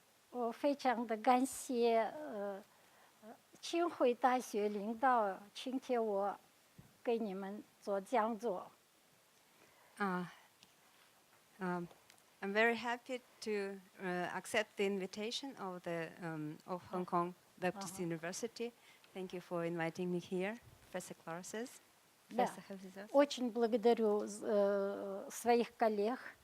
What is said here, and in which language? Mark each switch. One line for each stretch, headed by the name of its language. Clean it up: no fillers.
Chinese: 我非常的感谢清华大学领导请帖我给你们做讲座。
English: I'm very happy to accept the invitation of of Hong Kong Baptist University. Thank you for inviting me here, Professor Klara says.
Russian: Да. Очень благодарю своих коллег.